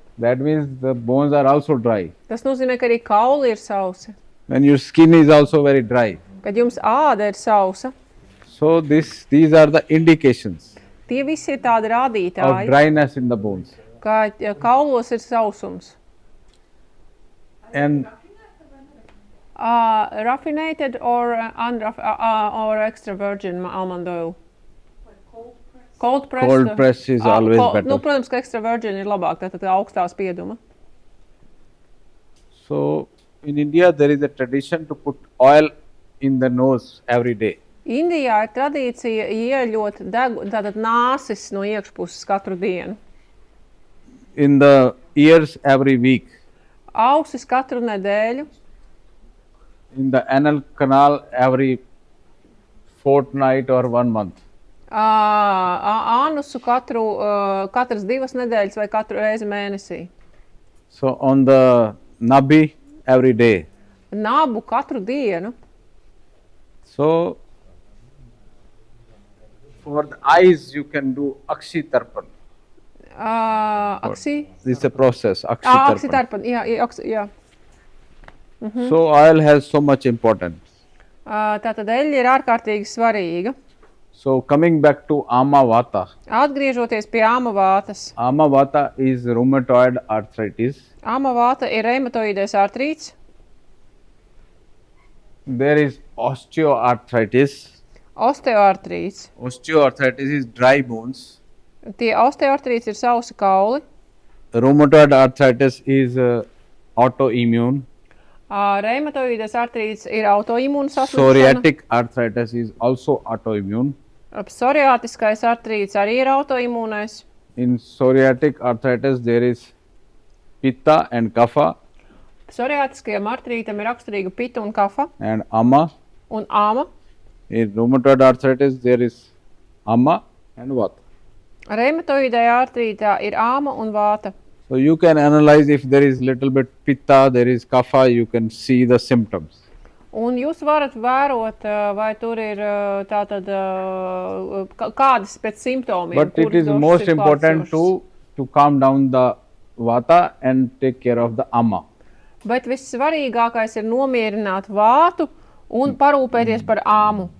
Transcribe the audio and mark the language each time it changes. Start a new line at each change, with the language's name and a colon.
English: That means the bones are also dry.
Latvian: Tas nozīmē, ka arī kauli ir sausi.
English: When your skin is also very dry.
Latvian: Kad jums āda ir sausa,
English: So these are the indications
Latvian: tie visi ir tādi
English: of
Latvian: rādītāji,
English: dryness in the bones.
Latvian: ka kaulos ir sausums.
English: And Raffinated or or extra virgin almond oil? Cold pressed. cold press is always better.
Latvian: Nu, protams, ka
English: extra virgin
Latvian: ir labāk, tātad augstā spieduma.
English: So in India there is a tradition to put oil in the nose every day.
Latvian: Indijā ir tradīcija ieļot tātad nāsis no iekšpuses katru dienu.
English: In the ears every week.
Latvian: Ausis katru nedēļu.
English: In the anal canal every fortnight or 1 month.
Latvian: Ānusu katras 2 nedēļas vai katru reizi mēnesī.
English: So on the nabi every day.
Latvian: Nabu katru dienu.
English: So for the eyes you can do akshi tarpan.
Latvian: Aksi?
English: This is a process, akshi tarpan.
Latvian: Aksi tarpan, jā.
English: So oil has so much importance.
Latvian: Tātad eļļa ir ārkārtīgi svarīga.
English: So coming back to ama vata.
Latvian: Atgriežoties pie āmavātas.
English: Ama vata is rheumatoid arthritis.
Latvian: Āmavāta ir reumatoīdais artrīts.
English: There is osteoarthritis.
Latvian: Osteoartrīts.
English: Osteoarthritis is dry bones.
Latvian: Tie osteoartrīts ir sausi kauli.
English: Rheumatoid arthritis is autoimmune.
Latvian: Reumatoīdais artrīts ir autoimūna saslimšana.
English: Psoriatic arthritis is also autoimmune.
Latvian: Psoriātiskais artrīts arī ir autoimūnais.
English: In psoriatic arthritis there is pitta and kapha
Latvian: Psoriātiskajam artrītam ir raksturīga pita un kafa
English: and ama.
Latvian: un āma.
English: In rheumatoid arthritis there is ama and vata.
Latvian: Reumatoīdai artrītā ir āma un vāta.
English: So you can analyze if there is little bit pitta, there is kapha, you can see the symptoms.
Latvian: Un jūs varat vērot, vai tur ir tātad kādas pēc simptomiem.
English: But it is most important to calm down the vata and take care of the ama.
Latvian: Bet vissvarīgākais ir nomierināt vātu un parūpēties par āmu.